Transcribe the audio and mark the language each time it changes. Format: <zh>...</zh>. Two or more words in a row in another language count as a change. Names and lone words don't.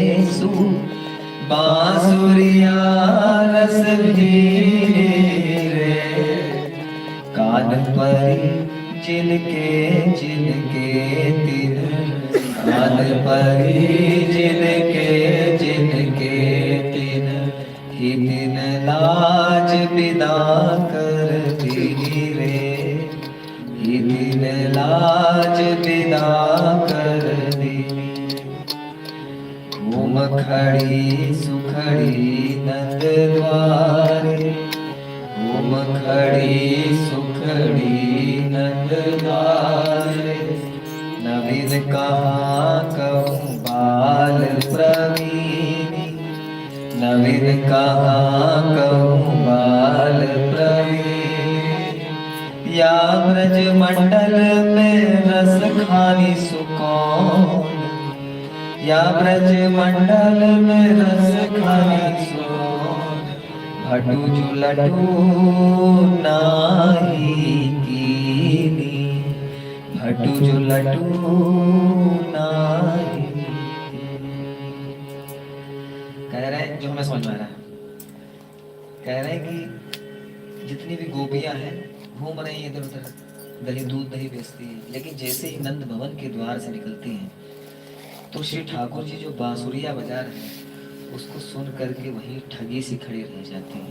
<bra>सुबांसुरिया रस भीनी रे, कान परी जिनके जिनके तिन, कान परी जिनके जिनके तिन, ही तिन लाज विदा कर दीनी रे, ही तिन लाज विदा कर दीनी। घूम खड़ी सुखड़ी नंद द्वारे, घूम खड़ी सुखड़ी नंद द्वारे, नवीन कहाँ कहूँ बाल प्रवीणी, नवीन कहाँ कहूँ बाल प्रवीणी, या ब्रज मंडल में रस खानी सुकौन, या ब्रज मंडल में रस खानी सुकौन, भटू जुलटू नाही कीनी, भटू जुलटू नाही।</bra> <hi>कह रहे हैं, जो हमें समझ में आ रहा है, कह रहे हैं कि जितनी भी गोपियां हैं घूम रही हैं इधर उधर, दही दूध दही बेचती हैं, लेकिन जैसे ही नंद भवन के द्वार से निकलती हैं तो श्री ठाकुर जी जो बांसुरिया बजा रहे हैं उसको सुन करके वहीं ठगी सी खड़ी रह जाती हैं।</hi>